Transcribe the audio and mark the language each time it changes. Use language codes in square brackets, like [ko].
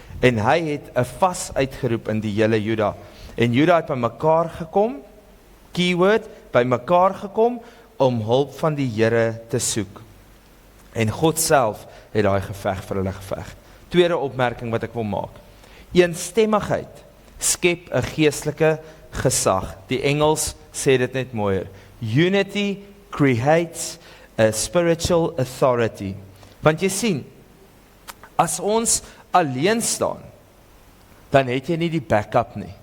[af] En hy het 'n vas uitgeroep in die hele Juda. En Juda het by mekaar gekom, keyword, by mekaar gekom, om hulp van die Here te soek. En God self het daai geveg vir hulle geveg. Tweede opmerking wat ek wil maak. Eensstemmigheid skep 'n geestelike gesag. Die Engels sê dit net mooier. [en] Unity creates a spiritual authority. [af] Want jy sien, as ons alleen staan, dan het jy nie die backup nie.